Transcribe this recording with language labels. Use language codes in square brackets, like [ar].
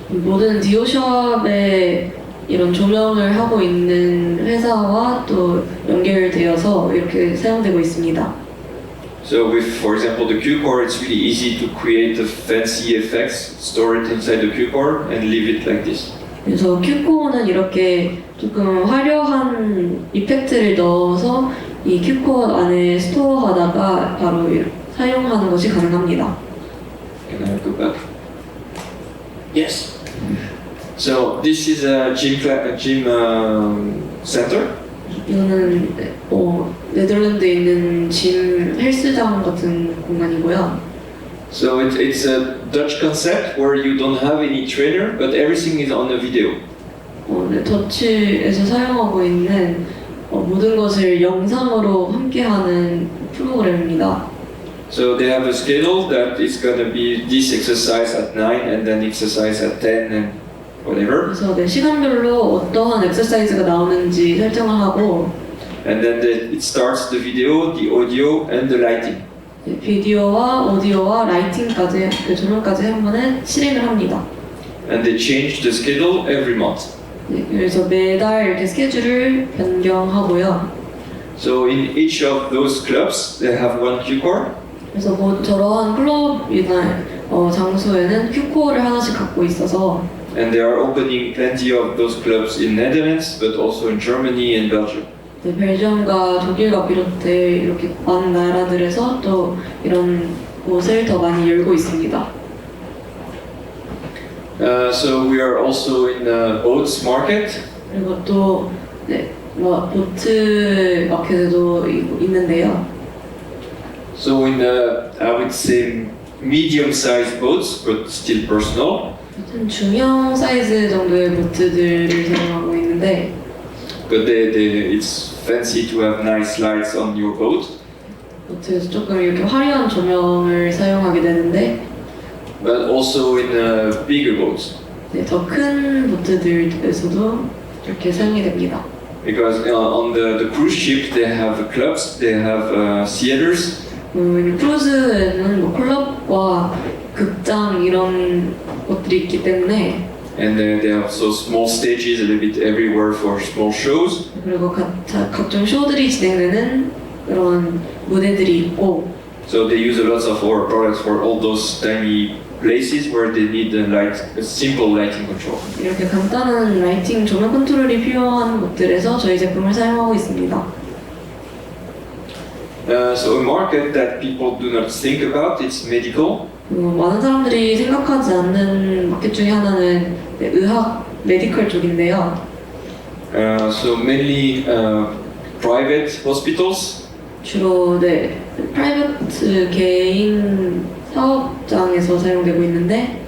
[ko] 모든 디오샵에 이런 조명을 하고 있는 회사와 또 연결되어서 이렇게 사용되고 있습니다. [en] So, with, for example, the Q-core, it's really easy to create the fancy effects, store it inside the Q-core, and leave it like this. [ko] 그래서 Q코어는 이렇게 조금 화려한 이펙트를 넣어서 이 Q코어 안에 스토어하다가 바로 사용하는 것이 가능합니다. [en] Can I go back? Yes. So this is a gym center. [ko] 이거는 네덜란드에 있는 짐 헬스장 같은 공간이고요. [en] So it's a Dutch concept where you don't have any trainer, but everything is on a video. [ko] 네, 더치에서 사용하고 있는 모든 것을 영상으로 함께하는 프로그램입니다. [en] So they have a schedule that is gonna be this exercise at 9 and then exercise at 10 and whatever. [ko] 그래서 네, 시간별로 어떠한 엑서사이즈가 나오는지 설정을 하고 [en] And then it starts the video, the audio, and the lighting. [ko] 네, 비디오와 오디오와 라이팅까지, 그 조명까지 한 번에 실행을 합니다. [en] And they change the schedule every month. [ko] 네, 그래서 매달 이렇게 스케줄을 변경하고요. [en] So in each of those clubs, they have one Q-core. [ko] 그래서 뭐 저러한 클럽이나 장소에는 Q코어를 하나씩 갖고 있어서 [en] And they are opening plenty of those clubs in Netherlands, but also in Germany and Belgium. [ko] 네, 벨기움과 독일과 비롯해 이렇게 많은 나라들에서 또 이런 곳을 더 많이 열고 있습니다. [en] So we are also in the boats market. [ko] 그리고 또 네, 보트 마켓에도 있는데요. [en] So in I would say medium-sized boats, but still personal. [ko] 중형 사이즈 정도의 보트들을 사용하고 있는데 [en] But it's fancy to have nice lights on your boat. [ko] 보트에서 조금 이렇게 화려한 조명을 사용하게 되는데 [en] But also in bigger boats. [ko] 네, 더 큰 보트들에서도 이렇게 사용이 됩니다. [en] Because on the cruise ship they have clubs, they have theaters. [ko] 크루즈에는 뭐 클럽과 극장 이런 것들이 있기 때문에 [en] And they have so small stages a little bit everywhere for small shows. [ko] 그리고 각종 쇼들이 진행되는 그런 무대들이 있고 [en] So they use a lot of our products for all those tiny places where they need a simple lighting control. [ko] 이렇게 간단한 라이팅 조명 컨트롤이 필요한 곳들에서 저희 제품을 사용하고 있습니다. [en] So a market that people do not think about, it's medical. [ko] 많은 사람들이 생각하지 않는 마켓 중에 하나는 의학, 메디컬 쪽인데요. [en] So mainly private hospitals. [ko] 주로 프라이버트 개인 사업장에서 사용되고 있는데